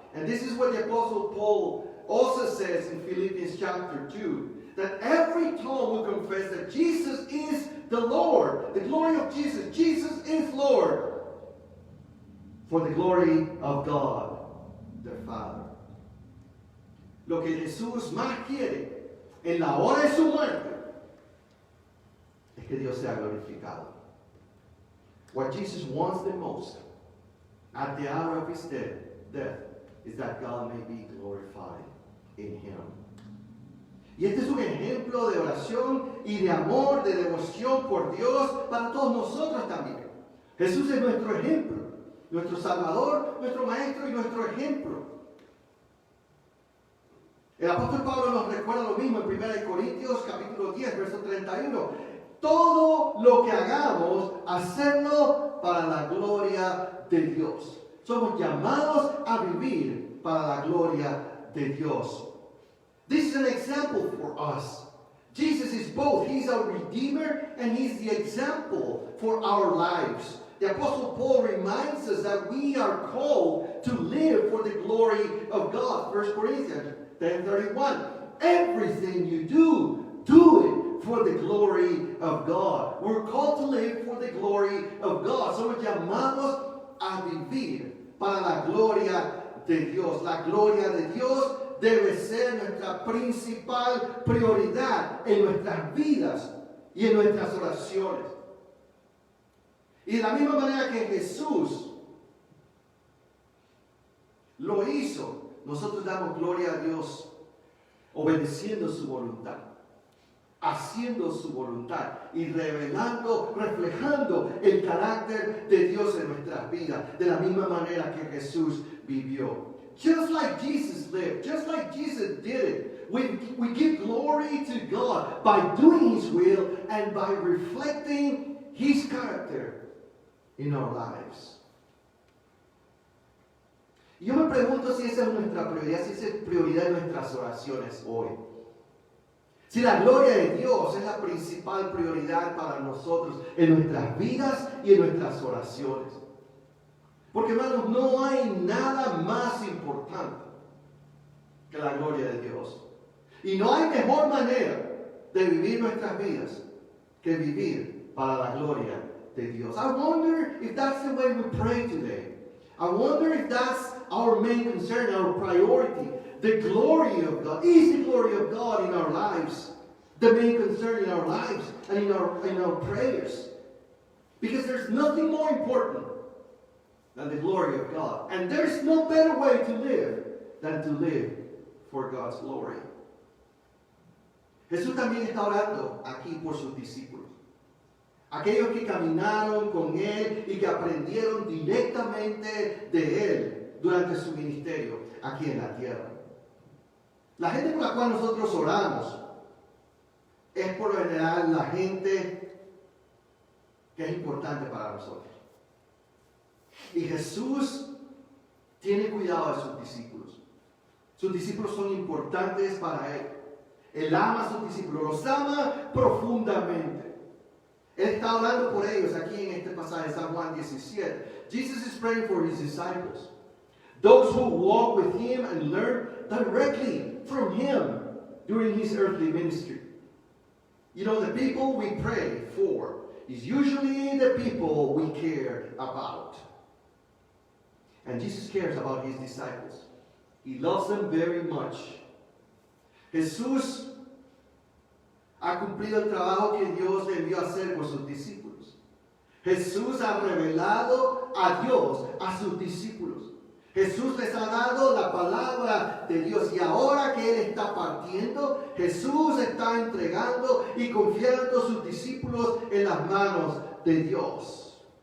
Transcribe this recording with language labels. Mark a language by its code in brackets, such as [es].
[en] And this is what the Apostle Paul also says in Philippians chapter 2. That every tongue will confess that Jesus is the Lord. The glory of Jesus. Jesus is Lord. For the glory of God, the Father. [es] Lo que Jesús más quiere en la hora de su muerte es que Dios sea glorificado. [en] What Jesus wants the most at the hour of his death is that God may be glorified in him. [es] Y este es un ejemplo de oración y de amor, de devoción por Dios para todos nosotros también. Jesús es nuestro ejemplo, nuestro Salvador, nuestro Maestro y nuestro ejemplo. El apóstol Pablo nos recuerda lo mismo en 1 Corintios capítulo 10, verso 31. Todo lo que hagamos, hacerlo para la gloria de Dios. Somos llamados a vivir para la gloria de Dios. [en] This is an example for us. Jesus is both. He's our Redeemer and He's the example for our lives. The Apostle Paul reminds us that we are called to live for the glory of God. 1 Corinthians 10:31. Everything you do, do it for the glory of God. We're called to live for the glory of God. [es] Somos llamados a vivir para la gloria de Dios. La gloria de Dios debe ser nuestra principal prioridad en nuestras vidas y en nuestras oraciones. Y de la misma manera que Jesús lo hizo, nosotros damos gloria a Dios obedeciendo su voluntad, haciendo su voluntad y revelando, reflejando el carácter de Dios en nuestras vidas, de la misma manera que Jesús vivió. [en] Just like Jesus lived, just like Jesus did it, we give glory to God by doing His will and by reflecting His character in our lives. [es] Y yo me pregunto si esa es nuestra prioridad, si esa es prioridad de nuestras oraciones hoy. Si la gloria de Dios es la principal prioridad para nosotros en nuestras vidas y en nuestras oraciones. Porque, hermanos, no hay nada más importante que la gloria de Dios. Y no hay mejor manera de vivir nuestras vidas que vivir para la gloria de Dios. [en] I wonder if that's the way we pray today. I wonder if that's our main concern, our priority. The glory of God. Is the glory of God in our lives the main concern in our lives and in our prayers? Because there's nothing more important than the glory of God. And there's no better way to live than to live for God's glory. [es] Jesús también está orando aquí por sus discípulos. Aquellos que caminaron con Él y que aprendieron directamente de Él durante su ministerio aquí en la tierra. La gente por la cual nosotros oramos es por lo general la gente que es importante para nosotros. Y Jesús tiene cuidado de sus discípulos. Sus discípulos son importantes para Él. Él ama a sus discípulos, los ama profundamente. Él está hablando por ellos aquí en este pasaje de San Juan 17. [en] Jesus is praying for His disciples. Those who walk with Him and learn directly from Him during His earthly ministry. You know, the people we pray for is usually the people we care about. And Jesus cares about His disciples. He loves them very much. [es] Jesús ha cumplido el trabajo que Dios le envió a hacer con sus discípulos. Jesús ha revelado a Dios a sus discípulos. Jesús les ha dado la palabra de Dios. Y ahora que Él está partiendo, Jesús está entregando y confiando a sus discípulos en las manos de Dios.